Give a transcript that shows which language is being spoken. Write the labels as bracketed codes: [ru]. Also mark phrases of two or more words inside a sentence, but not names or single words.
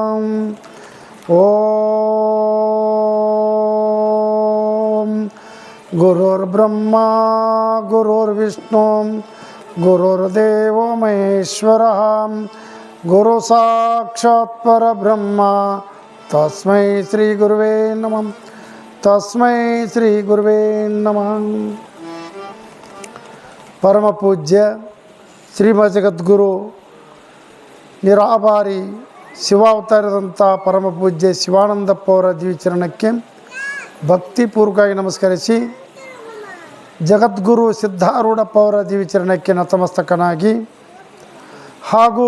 [sa] ಓಂ ಗುರುರ್ಬ್ರಹ್ಮ ಗುರುರ್ವಿಷ್ಣು ಗುರುರ್ದೇವೋ ಮಹೇಶ್ವರಃ ಗುರು ಸಾಕ್ಷಾತ್ ಪರಬ್ರಹ್ಮ ತಸ್ಮೈ ಶ್ರೀ ಗುರುವೇ ನಮಃ. ತಸ್ಮೈ ಶ್ರೀ ಗುರುವೇ ನಮಃ. [kn] ಪರಮ ಪೂಜ್ಯ ಶ್ರೀಮದ್ ಜಗದ್ಗುರು ನಿರಾಭಾರಿ ಶಿವಾವತಾರದಂಥ ಪರಮ ಪೂಜ್ಯ ಶಿವಾನಂದಪ್ಪ ಅವರ ದಿವ್ಯಚರಣಕ್ಕೆ ಭಕ್ತಿಪೂರ್ವಕವಾಗಿ ನಮಸ್ಕರಿಸಿ, ಜಗದ್ಗುರು ಸಿದ್ಧಾರೂಢಪ್ಪ ಅವರ ದಿವ್ಯಚರಣಕ್ಕೆ ನತಮಸ್ತಕನಾಗಿ, ಹಾಗೂ